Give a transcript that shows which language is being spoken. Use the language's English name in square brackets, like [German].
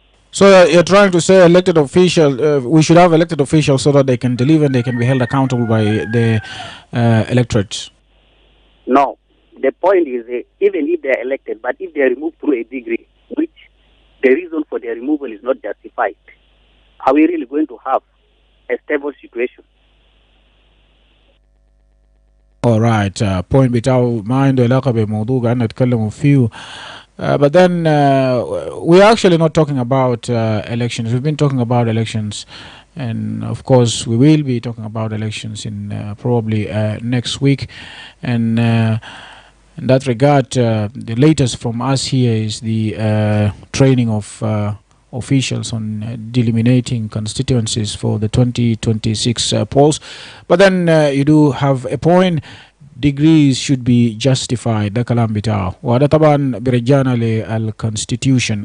[English] So you're trying to say elected officials, we should have elected officials so that they can deliver and they can be held accountable by the electorate? No. The point is even if they are elected, but if they are removed through a degree, which the reason for their removal is not justified, are we really going to have a stable situation? All right. [Arabic] Point بتاعه ما عنده علاقة بموضوع قاعدين نتكلموا فيه. [English] But then we're actually not talking about elections. We've been talking about elections And of course, we will be talking about elections in probably next week. And in that regard, the latest from us here is the training of officials on delimiting constituencies for the 2026 polls. But then you do have a point. Degrees should be justified. [Arabic] ده كلام بتاعه وهذا طبعا برجعنا للconstitution.